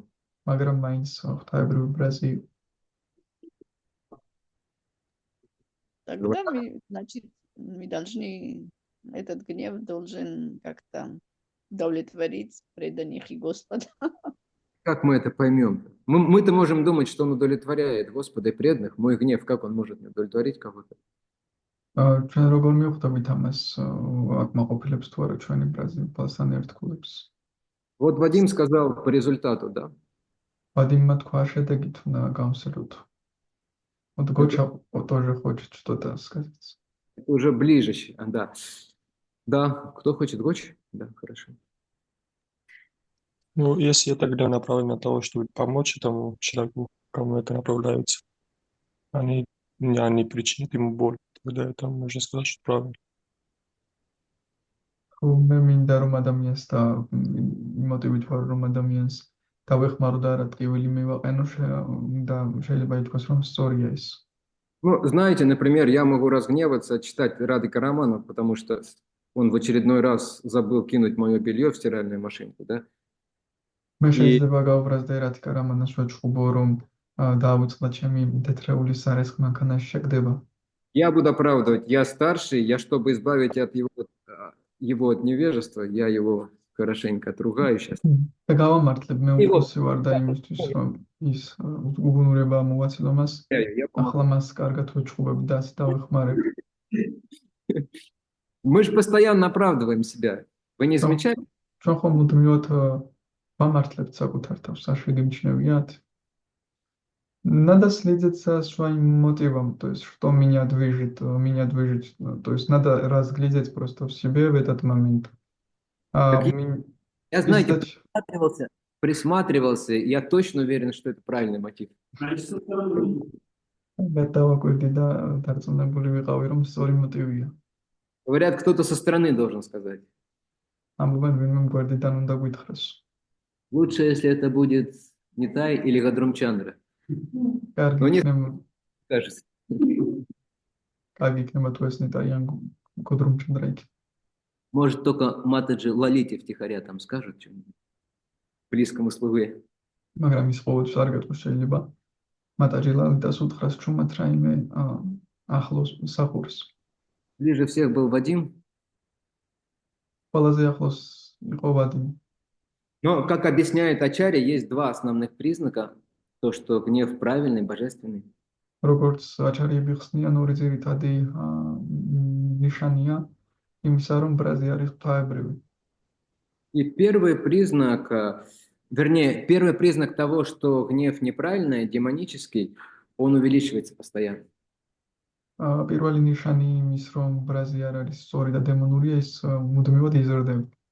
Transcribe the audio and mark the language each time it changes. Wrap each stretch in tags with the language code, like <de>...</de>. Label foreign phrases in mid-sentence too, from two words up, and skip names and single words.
<ka>მაგრამ მაინც ღვთაებრივი ბრაზი.</ka> <ru>Тогда значит, мы должны, этот гнев должен как-то удовлетворить преданных и Господа. Как мы это поймем? Мы-то можем думать, что он удовлетворяет Господа и преданных. Мой гнев, как он может удовлетворить кого-то?</ru> <ka>ჩვენ როგორ მივხვდებით ამას აკმაყოფილებს თუ არა ჩვენი ბრაზი პასთან ერთგულებს?</ka> <ru>Вот Вадим сказал по результату, да.</ru> <ka>вадимმა თქვა შედეგით უნდა გავსეროთ.</ka> <ru>Вот Гоча тоже хочет что-то сказать. Это уже ближе, да. Да, кто хочет Гоч? Да, хорошо. Ну, если это тогда направлено на того, чтобы помочь этому человеку, кому это направляется, а не причинит ему боль, тогда это можно сказать, что правильно.</ru> <ka>მე მინდა რომ ადამიანს და მოტივით ვარ რომ ადამიანს დავეხმარო და არა ტკივილი მივაყენო და შეიძლება ითქვას რომ სწორია ის.</ka> <ru>Ну, знаете, например, я могу разгневаться, читать Радика Романов, потому что он в очередной раз забыл кинуть мое белье в стиральную машинку, да?</ru> <ka>მე შეიძლება გავბრაზდე რადიკა რამანას ვაჭყუბო რომ დაავიწყდა ჩემი თეთრეული სარესხ მანქანაში შეგდება.</ka> <ru>Я буду оправдывать, я старший, я чтобы избавить от его от невежества, я его хорошенько отругаю сейчас.</ru> <ka>და გავამართლებ მე იყო. უფროსი ვარ და იმისთვის რომ ის უგუნურება მოვაცილო მას</ka> <ru>Я помогу.</ru> <ka>ახლა მას კარგად ვეჩხუბებ და ასე დავეხმარებ.</ka> <ru>Мы же постоянно оправдываем себя. Вы не замечаете?</ru> <ka>ჩვენ ხომ მუდმივად ვამართლებთ საკუთარ თავს, საშვიდი მჩნევიათ.</ka> <ru>Надо следить за своим мотивом, то есть что меня движет, то есть надо разглядеть просто в себе в этот момент. Так Я, знаете, Издать- присматривался, и я точно уверен, что это правильный мотив.</ru> <ka>გადავაკვირდი და დარწმუნებული ვიყავი, რომ სწორი მოტივია.</ka> <ru>Говорят, кто-то со стороны должен сказать.</ru> <ka>ამბობენ ვინმე გვერდიდან უნდა გვითხრას.</ka> <ru>Лучше, если это будет Нитай или Гадрум Чандра.</ru> <ka>კარგი</ka> <ru>Ну, не-</ru> <ka>იქნება,</ka> <ru>Кажется.</ru> <ka>კარგი იქნება თუ ეს ნეტაიან გოდრუმ ჩანდრაიკი.</ka> <ru>Может, только Матаджи Лалити втихаря там скажут что-нибудь. Близкому слуге.</ru> <ka>მაგრამ ის ყოველთვის არ გეტყვის შეიძლება მატაჯი ლალიტას უთხრას ჩუმად რაიმე ახლოს სახურს.</ka> <ru>Ближе всех был Вадим.</ru> <ka>ყველაზე ახლოს იყო ვადიმი.</ka> <ru>Но, как объясняет Ачарья, есть два основных признака. То, что гнев правильный, божественный.</ru> <ka>როგორც აჩარიები ხსნიან, ორი ძირითადი ნიშანია იმისა, რომ ბრაზი არის ღვთაებრივი.</ka> <ru>И первый признак, вернее, первый признак того, что гнев неправильный, демонический, он увеличивается постоянно.</ru> <ka>პირველი ნიშანი იმის, რომ ბრაზი არ არის სწორი და დემონურია, ის მუდმივად იზრდება.</ka>